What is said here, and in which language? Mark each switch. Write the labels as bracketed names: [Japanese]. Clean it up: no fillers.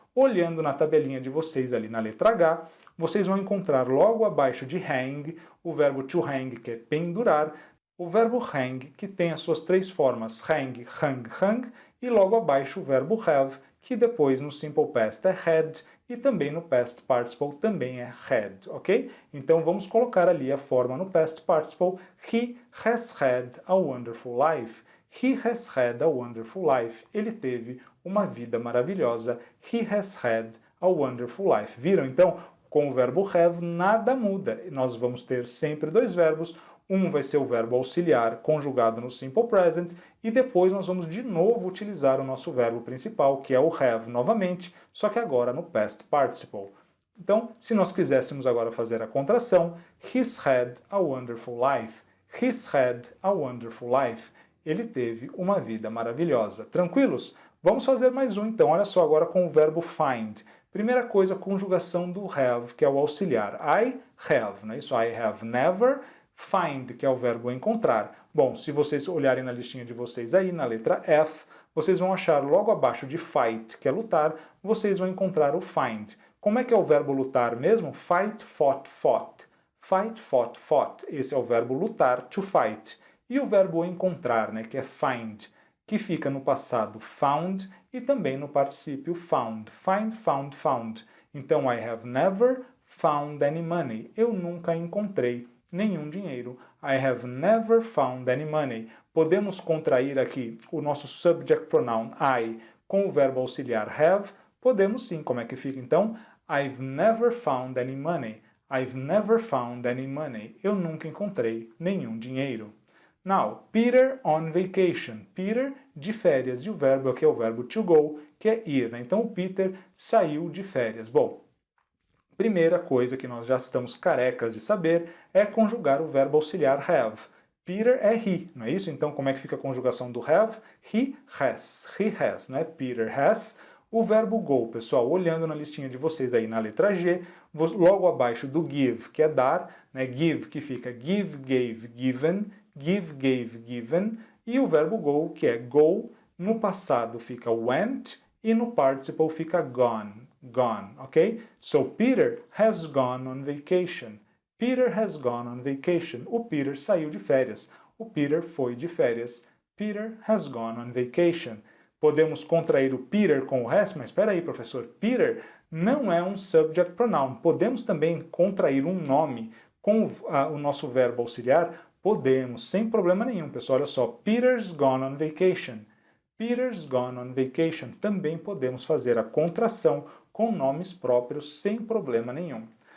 [Portuguese] Olhando na tabelinha de vocês ali na letra H, vocês vão encontrar logo abaixo de hang o verbo to hang, que é pendurar, o verbo hang, que tem as suas três formas, hang, hung, e logo abaixo o verbo have, que depois no Simple Past é had, e também no Past Participle também é had, ok? Então vamos colocar ali a forma no Past Participle, [English] he has had a wonderful life. He has had a wonderful life. [Portuguese] Ele teve uma vida maravilhosa. [English] He has had a wonderful life. [Portuguese] Viram? Então, com o verbo have, nada muda. Nós vamos ter sempre dois verbos. Um vai ser o verbo auxiliar conjugado no Simple Present e depois nós vamos de novo utilizar o nosso verbo principal, que é o have novamente, só que agora no Past Participle. Então, se nós quiséssemos agora fazer a contração, [English] he's had a wonderful life. He's had a wonderful life. [Portuguese] Ele teve uma vida maravilhosa. Tranquilos? Vamos fazer mais um então. Olha só agora com o verbo find. Primeira coisa, conjugação do have, que é o auxiliar. [English] I have, [Portuguese] não é isso? [English] I have never. [Portuguese] Find, que é o verbo encontrar. Bom, se vocês olharem na listinha de vocês aí, na letra F, vocês vão achar logo abaixo de fight, que é lutar, vocês vão encontrar o find. Como é que é o verbo lutar mesmo? [English] Fight, fought, fought. Fight, fought, fought. [Portuguese] Esse é o verbo lutar, [English] to fight. [Portuguese] E o verbo encontrar, né, que é find, que fica no passado found e também no particípio found. [English] Find, found, found. Então, I have never found any money. [Portuguese] Eu nunca encontrei nenhum dinheiro. [English] I have never found any money. [Portuguese] Podemos contrair aqui o nosso subject pronoun I com o verbo auxiliar have? Podemos sim. Como é que fica então? [English] I've never found any money. I've never found any money. [Portuguese] Eu nunca encontrei nenhum dinheiro. [English] Now, Peter on vacation. [Portuguese] Peter de férias. E o verbo aqui é o verbo to go, que é ir, né? Então, o Peter saiu de férias. Bom, primeira coisa que nós já estamos carecas de saber é conjugar o verbo auxiliar have. Peter é he, não é isso? Então, como é que fica a conjugação do have? He has, né? Peter has. O verbo go, pessoal, olhando na listinha de vocês aí na letra G, logo abaixo do give, que é dar, né? Give, que fica [English] give, gave, given, give, gave, given, [Portuguese] e o verbo go, que é go, no passado fica went, e no participle fica gone, ok? [English] So, Peter has gone on vacation. Peter has gone on vacation. [Portuguese] O Peter saiu de férias. O Peter foi de férias. [English] Peter has gone on vacation. [Portuguese] Podemos contrair o Peter com o has, mas espera aí, professor, Peter não é um subject pronoun. Podemos também contrair um nome com o nosso verbo auxiliar? Podemos, sem problema nenhum, pessoal. Olha só, [English] Peter's gone on vacation. Peter's gone on vacation. [Portuguese] Também podemos fazer a contração com nomes próprios sem problema nenhum.